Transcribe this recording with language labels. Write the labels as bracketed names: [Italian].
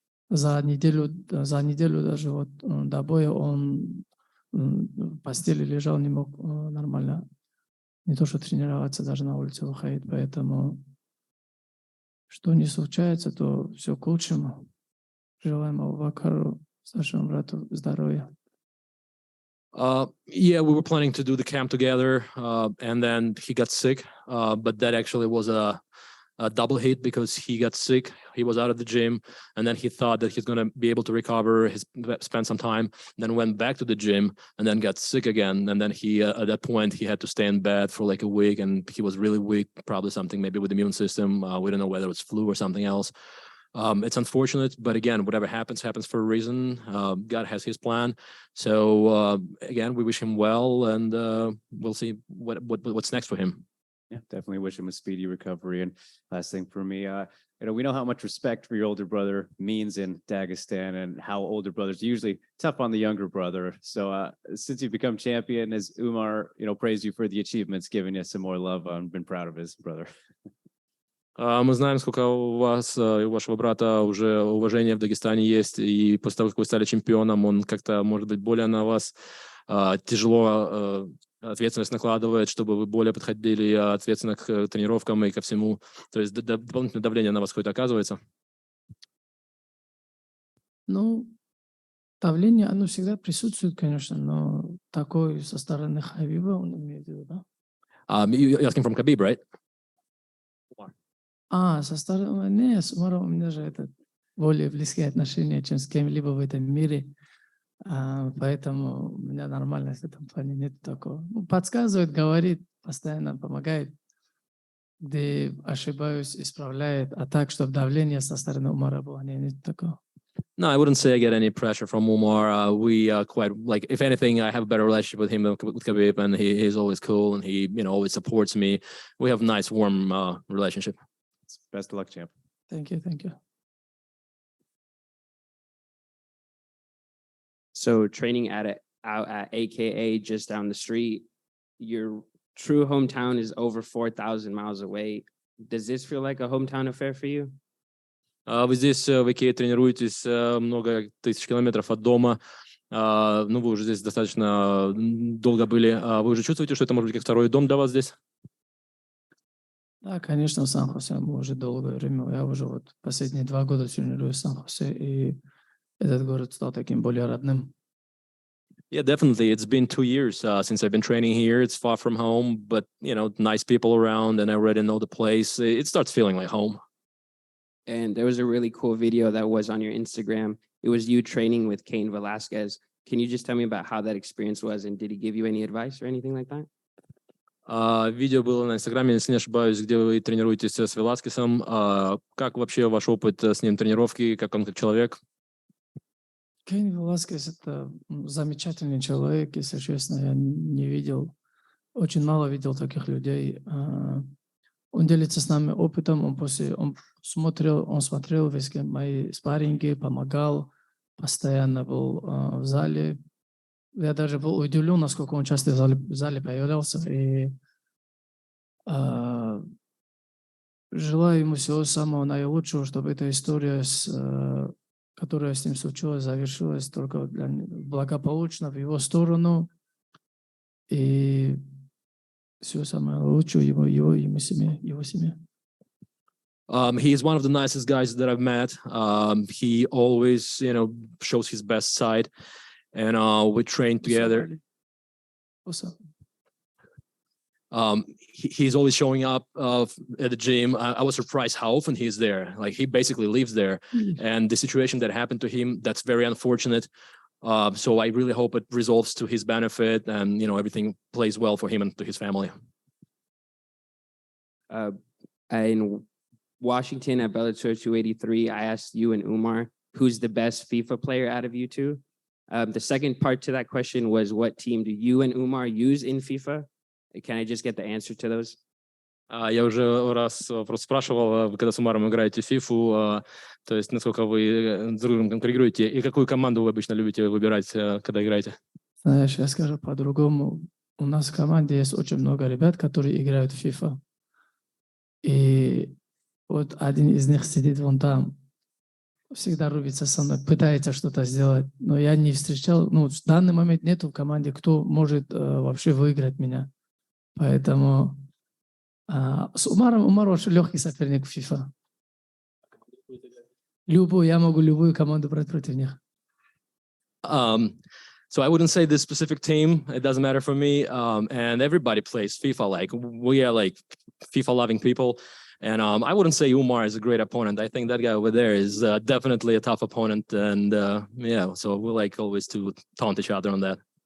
[Russian] За неделю даже вот до боя он в постели лежал, не мог нормально, не то что тренироваться, даже на улице выходить. Поэтому, что не случается, то все к лучшему. Желаем Абубакару, старшему брату, здоровья. [English] Yeah, we were planning to do the camp together, and then he got sick. But that actually was a double hit because he got sick. He was out of the gym, and then he thought that he's going to be able to recover. He spent some time, then went back to the gym, and then got sick again. And then he, at that point, he had to stay in bed for like a week, and he was really weak, probably something maybe with the immune system. We don't know whether it's flu or something else. It's unfortunate, but again, whatever happens for a reason. God has his plan. So again, we wish him well, and we'll see what's next for him. Yeah, definitely wish him a speedy recovery. And last thing for me, we know how much respect for your older brother means in Dagestan, and how older brothers are usually tough on the younger brother. So since you've become champion, has Umar, praised you for the achievements, given you some more love, and been proud of his brother? [Russian] Мы знаем, сколько у вас и у вашего брата уже уважения в Дагестане есть, и после того, как вы стали чемпионом, он как-то, может быть, более на вас тяжело ответственность накладывает, чтобы вы более подходили ответственно к тренировкам и ко всему. То есть дополнительное давление на вас какое-то оказывается? Ну, давление, оно всегда присутствует, конечно, но такое со стороны Хабиба, он имеет в виду, да? [English] You're asking from Khabib, right? [Russian] Со стороны, не, с Умаром у меня же это более близкие отношения, чем с кем-либо в этом мире. Поэтому у меня нормально в этом плане нет такого. Ну, подсказывает, говорит, постоянно помогает. Где ошибаюсь, исправляет. А так, чтобы давление со стороны Умара было, нет такого. [English] No, I wouldn't say I get any pressure from Umar. We quite like, if anything, I have a better relationship with him than with Khabib, and he's always cool and he, always supports me. We have a nice, warm relationship. Best of luck, champ. Thank you, thank you. So training out at AKA just down the street, your true hometown is over 4,000 miles away. Does this feel like a hometown affair for you? [Russian] Вы здесь в Икее тренируетесь много тысяч километров от дома. Ну, вы уже здесь достаточно долго были. Вы уже чувствуете, что это может быть как второй дом для вас здесь? Да, конечно, в Сан-Хосе мы уже долгое время. Я уже вот последние 2 года тренируюсь в Сан-Хосе, и этот город стал таким более родным. [English] Yeah, definitely. It's been 2 years since I've been training here. It's far from home, but, nice people around, and I already know the place. It starts feeling like home. And there was a really cool video that was on your Instagram. It was you training with Cain Velasquez. Can you just tell me about how that experience was, and did he give you any advice or anything like that? [Russian] Видео было на Инстаграме, если не ошибаюсь, где вы тренируетесь с Веласкесом. Как вообще ваш опыт с ним тренировки, как он как человек? Кейн Веласкес — это замечательный человек, если честно, я не видел, очень мало видел таких людей. Он делится с нами опытом, он смотрел весь мои спарринги, помогал, постоянно был в зале. Я даже был удивлен, насколько он часто в зале появлялся. И желаю ему всего самого наилучшего, чтобы эта история, которая с ним случилась, завершилась только благополучно в его сторону. И всего самого лучшего его семье. [English] He is one of the nicest guys that I've met. He always, shows his best side, and we train together. He's always showing up at the gym. I was surprised how often he's there. Like, he basically lives there. And the situation that happened to him, that's very unfortunate. So I really hope it resolves to his benefit, and everything plays well for him and to his family. In Washington at Bellator 283, I asked you and Umar, who's the best FIFA player out of you two? The second part to that question was, what team do you and Umar use in FIFA? Can I just get the answer to those? [Russian] Я уже раз просто спрашивал, вы когда с Умаром играете в FIFA, то есть насколько вы с другом конкурируете, и какую команду вы обычно любите выбирать, когда играете? Знаешь, я скажу по-другому. У нас в команде есть очень много ребят, которые играют в FIFA. И вот один из них сидит вон там, всегда рубится со мной, пытается что-то сделать. Но я не встречал, в данный момент нету в команде, кто может вообще выиграть меня. Поэтому с Умар очень легкий соперник в FIFA. Я могу любую команду брать против них. [English] So I wouldn't say this specific team. It doesn't matter for me. And everybody plays FIFA. Like, we are like FIFA loving people. And I wouldn't say Umar is a great opponent. I think that guy over there is definitely a tough opponent. And so we like always to taunt each other on that.